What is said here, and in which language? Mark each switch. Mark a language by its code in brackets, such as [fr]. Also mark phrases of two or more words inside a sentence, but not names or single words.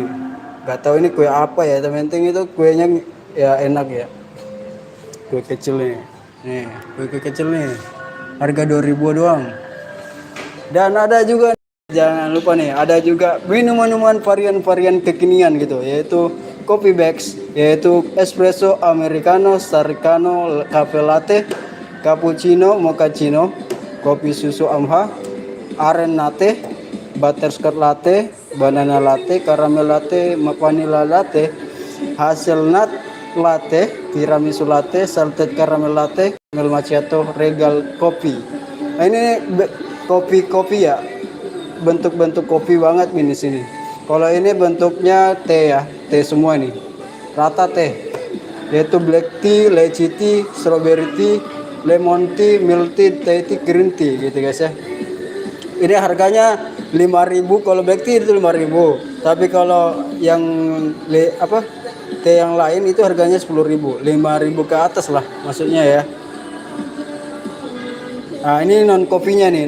[id] Gak tahu ini kue apa ya, yang penting itu kuenya ya enak ya. Kue kecil nih. Nih, kue kecil nih. Harga 2.000 doang. Dan ada juga, jangan lupa nih, ada juga minuman varian kekinian gitu, yaitu [en] coffee bags, [id] yaitu espresso, americano, staricano, cafe latte, cappuccino, mochaccino, kopi susu amha, aren latte, butterscotch latte, banana latte, caramel latte, vanilla latte, hazelnut latte, tiramisu latte, salted caramel latte, caramel macchiato, regal kopi. Nah ini kopi ya, bentuk kopi banget nih di sini. Kalau ini bentuknya teh ya, teh semua nih, rata teh, yaitu black tea, lychee tea, strawberry tea, lemon tea, milk tea, teh tea, green tea gitu guys ya. Ini harganya 5.000, kalau black tea itu 5.000. Tapi kalau yang teh yang lain itu harganya 10.000. 5.000 ke atas lah maksudnya ya. Nah, ini non kopinya nih.